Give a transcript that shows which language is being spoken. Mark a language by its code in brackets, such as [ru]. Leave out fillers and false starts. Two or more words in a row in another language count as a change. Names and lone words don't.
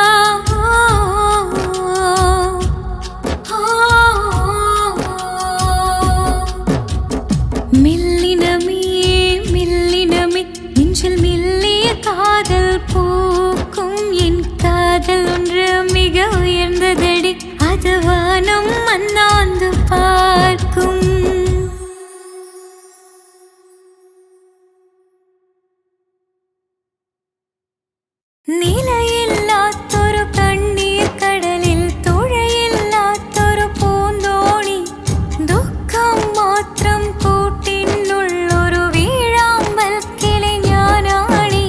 [ta] மில்லினமே மில்லினமே நெஞ்சில் மெல்லிய காதல் பூக்கும். என் காதல் ஒன்று மிக உயர்ந்ததடி. அது வானம் அண்ணாந்து பார்க்கும். [ml] നിലയില്ലാത്തൊരു കണ്ണീർ കടലിൽ തുഴയില്ലാത്തൊരു പൂന്തോണി. ദുഃഖം മാത്രം കൂട്ടിനുള്ളൊരു വീഴാമ്പൽ കിളി ഞാനാണി.